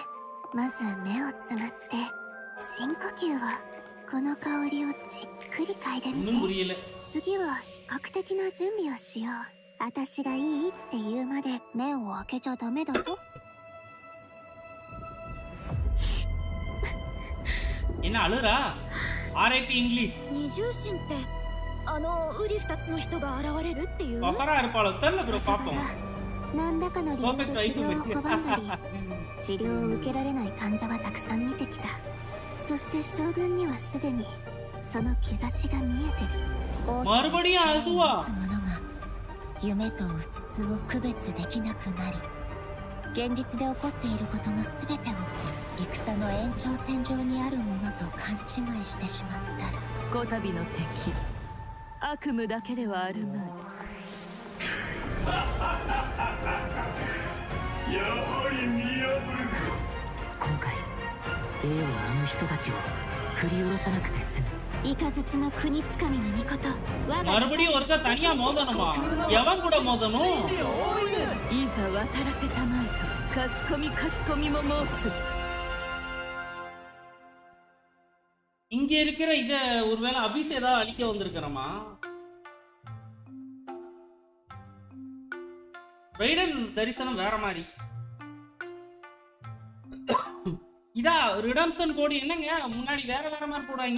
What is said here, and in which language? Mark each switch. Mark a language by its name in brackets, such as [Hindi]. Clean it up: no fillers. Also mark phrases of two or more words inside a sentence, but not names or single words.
[Japanese] まず目をつむって深呼吸を。この香りをじっくり嗅いでみ [Tamil] இன்னும் [Japanese] て。 [Tamil] புரியல. [Japanese] 次は視覚的な準備をしよう。私がいいって言うまで目を開けちゃダメだぞ。 [Tamil] என்ன அழுறா? RIP இங்கிலீஷ். [Japanese] 二重心ってウリ二つの人が現れるっていう。 [Tamil] பக்கரா இருப்பாளோ தெரியல ப்ரோ, பாப்போம். [Japanese] 何らかの理由で治療を拒んだり治療を受けられない患者はたくさん見てきた。そして将軍にはすでにその兆しが見えてる。 [Tamil] மறுபடியும் அதுவா? [Japanese] ものが夢とうつつを区別できなくなり、現実で起こっていることのすべてを戦の延長線上にあるものと勘違いしてしまったら、こたびの敵悪夢だけではあるまい。やはり見破るか。今回 A はあの人たちを振り下ろさなくて済む。イカズチの国つかみの御事、我が [Tamil] மறுபடியும் ஒருக்கா தனியா மோதணுமா? எவன் கூட மோதணும்? [Japanese] いざ渡らせたまえとかしこみも申す。 [Tamil] இங்க இருக்கிற இத ஒருவேளை அபிஸ் ஏதாவது அழிக்க வந்திருக்கிறோமா? ரைடன் தரிசனம் வேற மாதிரி. இதா [English] redemption code [Tamil] என்னங்க முன்னாடி வேற மாதிரி போடுவாங்க.